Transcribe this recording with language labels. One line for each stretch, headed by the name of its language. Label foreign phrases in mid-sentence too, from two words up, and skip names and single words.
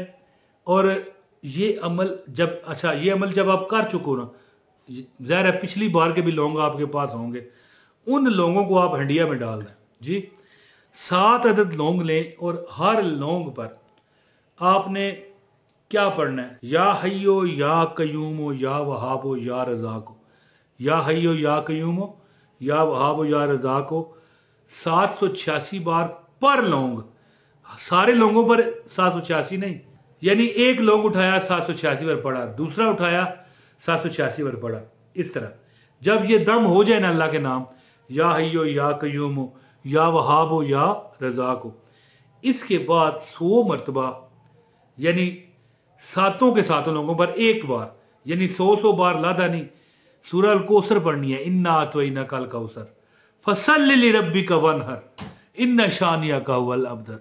Hindi: और ये अमल जब ये अमल जब आप कर चुको ना, ज़ाहिर है पिछली बार के भी लौंग आपके पास होंगे, उन लौंगों को आप हंडिया में डाल दें जी। 7 अदद लौंग लें और हर लौंग पर आपने क्या पढ़ना है,
Arabic: يا حي يا قيوم يا وهاب يا رزاق، يا حي يا قيوم يا وهاب يا رزاق
Hindi: 786 बार पर लौंग। सारे लोगों पर 786 नहीं, यानी एक लौंग उठाया 786 बार पढ़ा, दूसरा उठाया 786 बार पढ़ा। इस तरह जब ये दम हो जाए ना अल्लाह के नाम,
Arabic: يا حي يا قيوم يا وهاب يا رزاق,
Hindi: इसके बाद 100 मरतबा यानी 7 के 7 लोगों पर एक बार, यानी 100 बार लादा नहीं, सूरह अल कौसर पढ़नी है,
Arabic: إنا أعطيناك الكوثر فصل لربك وانحر إن شانئك هو الأبتر.